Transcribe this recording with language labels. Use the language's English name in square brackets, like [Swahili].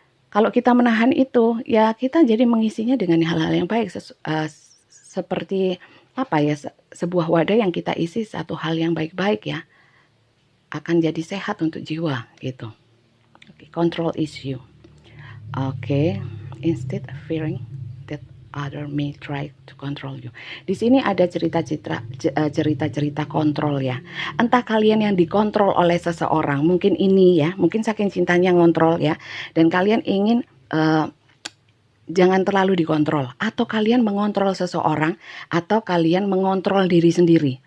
[Indonesian] Kalau kita menahan itu, ya kita jadi mengisinya dengan hal-hal yang baik. Seperti apa ya, sebuah wadah yang kita isi satu hal yang baik-baik, ya, akan jadi sehat untuk jiwa gitu. [English] Control issue. Instead of fearing that other may try to control you. [Indonesian] Di sini ada cerita-cerita kontrol, ya. Entah kalian yang dikontrol oleh seseorang, mungkin ini, ya, mungkin saking cintanya ngontrol, ya, dan kalian ingin jangan terlalu dikontrol, atau kalian mengontrol seseorang, atau kalian mengontrol diri sendiri.